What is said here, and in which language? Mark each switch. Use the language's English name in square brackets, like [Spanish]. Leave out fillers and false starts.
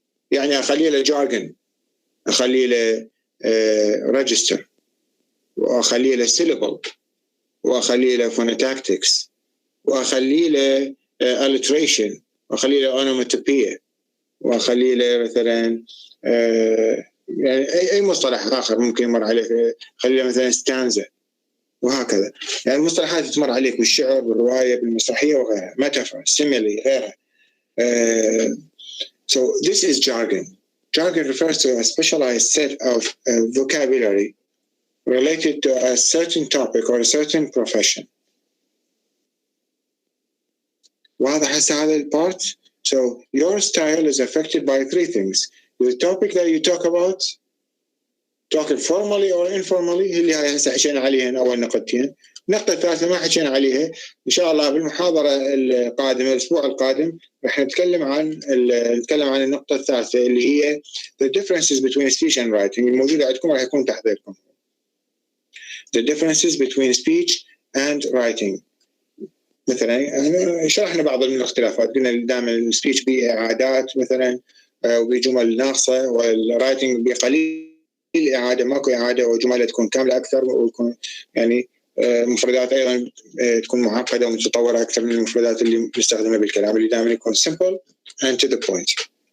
[Arabic] يعني أخلي له جارجن، أخلي له ريجستر، وأخلي له سيلبل، وأخلي له فونوتاكتكس، وأخلي له alliteration، وأخلي له onomatopoeia، وأخلي له مثلا يعني أي مصطلح آخر ممكن يمر عليك، خلينا مثلا ستانزا وهكذا. يعني المصطلحات تمر عليك بالشعر، بالرواية، بالمسرحية وغيرها. [English] metaphor, simile [Arabic] غيرها. [English] So this is jargon. Jargon refers to a specialized set of vocabulary related to a certain topic or a certain profession. [Arabic] واضح هسه هذا البارت؟ [English] So your style is affected by three things. The topic that you talk about, talking formally or informally، [Arabic] اللي هاي هسه حكينا عليها أول نقطتين. النقطة الثالثة ما حكينا عليها، إن شاء الله بالمحاضرة القادمة الأسبوع القادم راح نتكلم عن النقطة الثالثة اللي هي [English] the differences between speech and writing. [Arabic] الموجودة عندكم راح يكون تحضيركم. [English] The differences between speech and writing. [Arabic] مثلا شرحنا بعض من الاختلافات، قلنا دائما السبيتش بإعادات مثلا وبجمل ناقصة، والرايتنج بقليل إعادة، ماكو إعادة، وجملة تكون كاملة أكثر، ويكون يعني مفردات أيضا تكون معقدة ومتطورة أكثر من المفردات اللي نستخدمها بالكلام، اللي دائما يكون [English] simple and to the point.